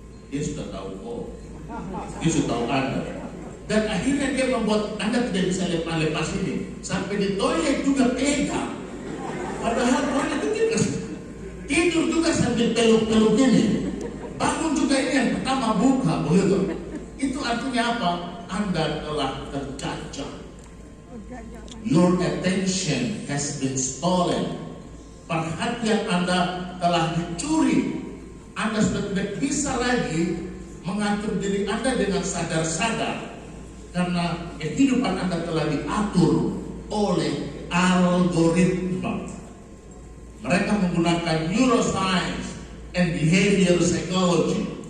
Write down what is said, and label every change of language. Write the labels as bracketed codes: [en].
[id] Dia sudah tahu kok, dia sudah tahu Anda. Dan akhirnya dia membuat Anda tidak bisa lepas ini. Sampai di toilet juga pegang. Padahal toilet itu tidur juga sambil peluk-peluk ini. Bangun juga ini yang pertama buka, begitu. Itu artinya apa? Anda telah tercacat. [en] Your attention has been stolen. [id] Perhatian Anda telah dicuri. Anda sudah tidak bisa lagi mengatur diri Anda dengan sadar-sadar. Karena kehidupan Anda telah diatur oleh algoritma. Mereka menggunakan [en] neuroscience and behavior psychology.